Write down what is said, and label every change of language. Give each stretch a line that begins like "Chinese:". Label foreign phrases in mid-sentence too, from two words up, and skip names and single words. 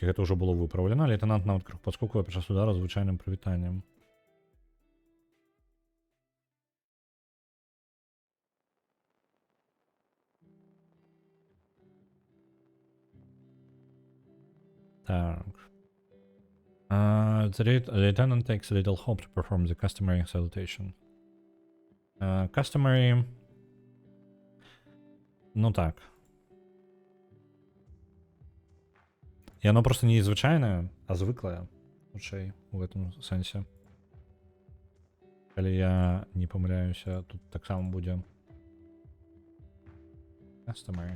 Belarusian: Гэта ўжо было выпраўлена. Лейтенант нават крыху падскоквае падчас удара звычайным прывітаннем. Так.
English: The lieutenant takes a little hope to perform the customary salutation. Customary...
Belarusian: Ну так. Яно просто не звычайнае, а звыклае. Хутчэй, у гэтым сэнсе. Калі я не памыляюся, тут таксама будзе customary.